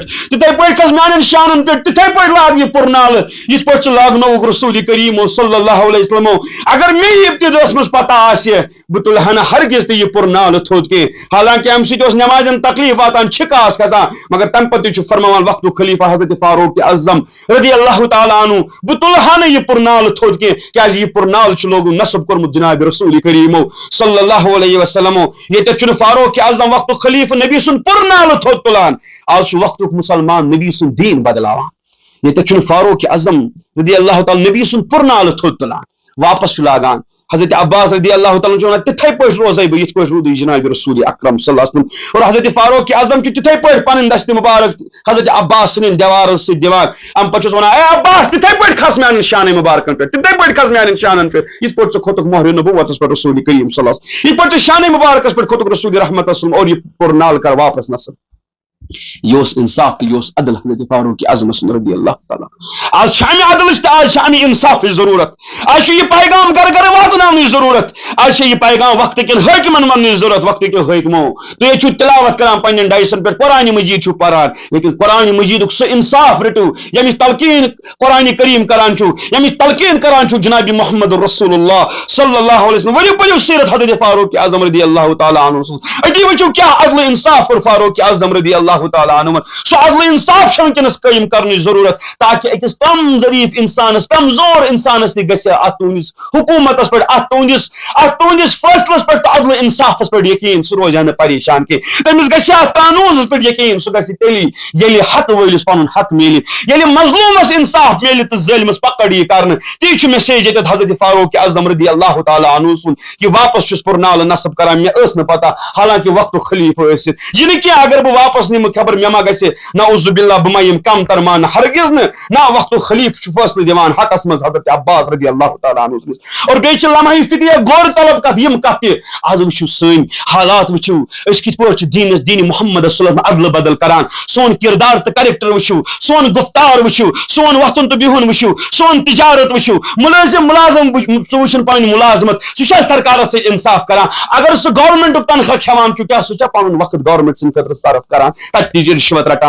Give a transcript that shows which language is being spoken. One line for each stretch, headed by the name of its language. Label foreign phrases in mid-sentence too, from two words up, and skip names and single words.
Kashmiri: تتھے پٲٹھۍ کھس میانٮ۪ن شانن پٮ۪ٹھ تتھے پٲٹھۍ لاگ یہ پرنال یتھ پٲٹھۍ ژٕ لاگنووُکھ رسول کریم
Arabic: صلی اللہ علیہ وسلم
Kashmiri: اگر مے ابتداس منٛز پتہ آسہِ بہٕ تُلہٕ ہا نہٕ ہرگز تہِ یہِ پرنال تھوٚد کینٛہہ حالانکہ امہِ سۭتۍ اوس نمازن تکلیف واتان چھِکہٕ آسہٕ کھسان مگر تمہِ پتہٕ تہِ چھُ فرماوان وقتُک خلیفہ حضرت فاروق اعظم
Arabic: رضی اللہ تعالیٰ عنہ
Kashmiri: بہٕ تُلہٕ ہا نہٕ یہِ پرنال تھوٚد کینٛہہ کیازِ یہِ پرنال چھُ لوگو نصب کوٚرمُت جناب رسول کریمو
Arabic: صلی اللہ علیہ وسلم
Kashmiri: ییٚتٮ۪تھ چھُنہٕ فاروق اعظم وقتُک خلیفہ نبی سُنٛد پرنال تھوٚد تُلان آز چھُ وقتُک مسلمان نبی سُنٛد دیٖن بدلاوان ییٚتٮ۪تھ چھُنہٕ فاروق اعظم
Arabic: رضی اللہ تعالیٰ
Kashmiri: نبی سُنٛد پرنال تھوٚد تُلان واپس چھُ لاگان حضرت عباس
Arabic: رضی اللہ تعالیٰ
Kashmiri: ونان تتھے پٲٹھۍ روزے بہٕ یِتھ پٲٹھۍ روٗدُے جناب رسول اکرم
Arabic: صلی اللہ علیہ وسلم
Kashmiri: اور حضرت فاروق اعظم چھُ تتھے پٲٹھۍ پنٕنۍ دست مبارک حضرت عباس سٕنٛدٮ۪ن دیوارن سۭتۍ دِوان امہِ پتہٕ چھُس ونان اے عباس تتھے پٲٹھۍ کھس میانٮ۪ن شانہ مبارکن پٮ۪ٹھ تتھے پٲٹھۍ کھس میانٮ۪ن شانن پٮ۪ٹھ یِتھ پٲٹھۍ ژٕ کھوٚتُکھ مہرِ نبوتس پٮ۪ٹھ رسول کریم
Arabic: صلی اللہ علیہ وسلم
Kashmiri: یِتھ پٲٹھۍ ژٕ شانہ مبارکس پٮ۪ٹھ کھوٚتُکھ رسول رحمت
Arabic: صلی اللہ علیہ وسلم
Kashmiri: اور یہِ پرنال کر واپس نصب یہ انصاف تو یہ عدل حضرت فاروق اعظم
Arabic: رضی اللہ تعالیٰ.
Kashmiri: آج عدل آج انصاف ضرورت. آج یہ پیغام گھر گھر واتن ضرورت. آج یہ پیغام وقت کن حاکمن ون ضرورت. وقت کے حاکمو تھی تلاوت کران پن ڈائسن پہ قرآن مجید پران لیکن قرآن مجید سہ انصاف رٹو یمچ تلقین قرآن کریم کران یمچ تلقین کران جناب محمد رسول اللہ
Arabic: صلی اللہ علیہ وسلم.
Kashmiri: ورنہ پڑھو سیرت حضرت فاروق اعظم
Arabic: رضی اللہ تعالیٰ عنہ.
Kashmiri: اتی وچو کیا عدل انصاف کور فاروق اعظم
Arabic: رضی اللہ تعالیٰ عنہ.
Kashmiri: سو عدل انصاف چھ ونکس قائم کرنے ضرورت تاکہ اکس کم ظریف انسانس کمزور انسانس تہ گژھِ ات تہندس حکومتس پہ ات تہندس فیصلس پہ عدل انصافس پہ یقین. سہ روزِ نہ پریشان کی تمس گژھِ ات قانونس پہ یقین. سہ گژھِ تیلی ییٚلہِ حق وٲلِس پنُن حق میلہِ ییٚلہِ مظلومس انصاف میلہِ تہٕ ظٲلمس پکڑ یی کرنہٕ. تی چھُ میسیج ییٚتٮ۪تھ حضرت فاروق اعظم
Arabic: رضی اللہ تعالیٰ عنہ
Kashmiri: سُنٛد کہ واپس چھُس پرنالہٕ نصب کران. مےٚ ٲس نہٕ پتہ حالانکہ وقتُک خلیفہٕ ٲسِتھ یہ نہٕ کینٛہہ اگر بہٕ واپس نِمہٕ خبر مےٚ ما گژھِ
Arabic: نعوذ باللہ
Kashmiri: بہٕ ما یِم کم تر ماننہٕ. ہرگز نہٕ نا وقتُک خلیفہٕ چھُ فٲصلہٕ دِوان حقس منٛز حضرت عباس
Arabic: رضی اللہ تعالیٰ عنہ
Kashmiri: سٕنٛدِس. اور بیٚیہِ چھِ لمحہ فِدیہ غور طلب کتھ یِم کتھ تہِ آز وٕچھِو سٲنۍ حالات وٕچھِو أسۍ کِتھ پٲٹھۍ چھِ دین محمد
Arabic: صلی اللہ علیہ وسلم
Kashmiri: عدل بدل کران. سون کردار تہٕ کریکٹر وٕچھِو سون گفتار وٕچھِو سون وۄتھُن تہٕ بِہُن وٕچھِو سون تجارت وٕچھِو. ملٲزم ژٕ وٕچھُن پنٕنۍ ملازمت سُہ چھا سرکارس سۭتۍ انصاف کران. اگر سُہ گورمنٹُک تنخواہ کھٮ۪وان چھُ کیٛاہ سُہ چھا پنُن وقت گورمنٹ سٕنٛدِ خٲطرٕ صرف کران تتہِ تہِ رِشوت رٹان.